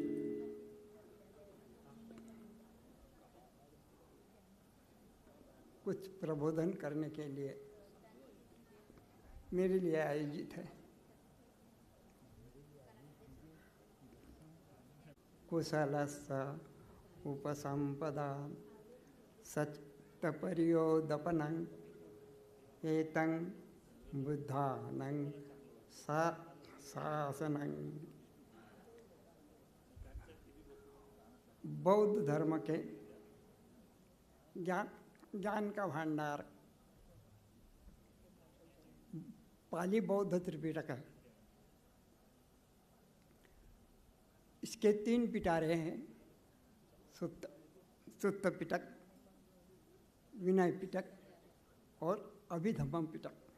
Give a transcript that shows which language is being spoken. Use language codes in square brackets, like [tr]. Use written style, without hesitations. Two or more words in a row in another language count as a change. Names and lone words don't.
[hi] कुछ प्रबोधन करने के लिए मेरे लिए आयोजित है। [pi] कुशलस्य उपसंपदा सच्चित्तपर्योदपनं एतं बुद्धानं शासनं। [hi] बौद्ध धर्म के ज्ञान का भंडार पाली बौद्ध त्रिपिटक है। इसके 3 पिटारे हैं, सुत्त पिटक, विनय पिटक और अभिधम्म पिटक।